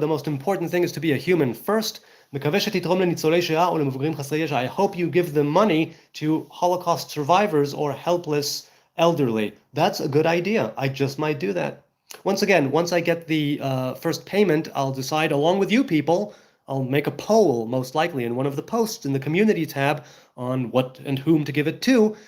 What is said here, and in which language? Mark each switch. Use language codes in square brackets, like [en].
[en] The most important thing is to be a human first. [he] מקווה שתתרום לניצולי שואה או למבוגרים חסרי ישע. [en] I hope you give the money to Holocaust survivors or helpless elderly. That's a good idea. I just might do that. Once again, once I get the first payment, I'll decide along with you people, I'll make a poll, most likely, in one of the posts in the community tab on what and whom to give it to.